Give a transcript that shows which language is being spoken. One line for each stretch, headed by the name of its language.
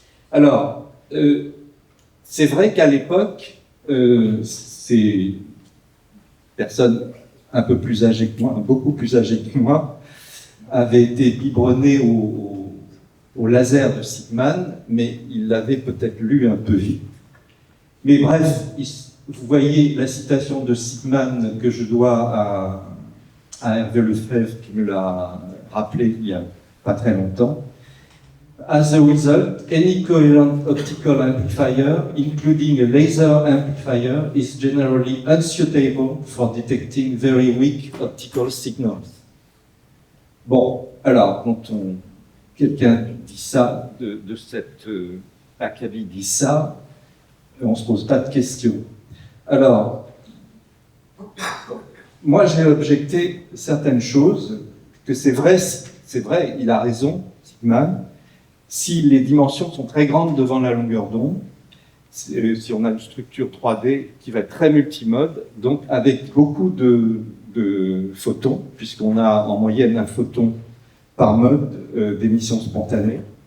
French: Alors, c'est vrai qu'à l'époque, ces personnes un peu plus âgées que moi, beaucoup plus âgées que moi, avaient été biberonnées au laser de Sigman, mais ils l'avaient peut-être lu un peu vite. Mais bref, vous voyez la citation de Sigman que je dois à Hervé Lefebvre, qui me l'a rappelé il n'y a pas très longtemps.
English: As a result, any coherent optical amplifier, including a laser amplifier, is generally unsuitable for detecting very weak optical signals.
French: Bon, alors, quand quelqu'un dit ça, de cette acabit dit ça, on ne se pose pas de questions. Alors, moi j'ai objecté certaines choses, que c'est vrai, il a raison, Sigman, si les dimensions sont très grandes devant la longueur d'onde, si on a une structure 3D qui va être très multimode, donc avec beaucoup de photons, puisqu'on a en moyenne un photon par mode d'émission spontanée.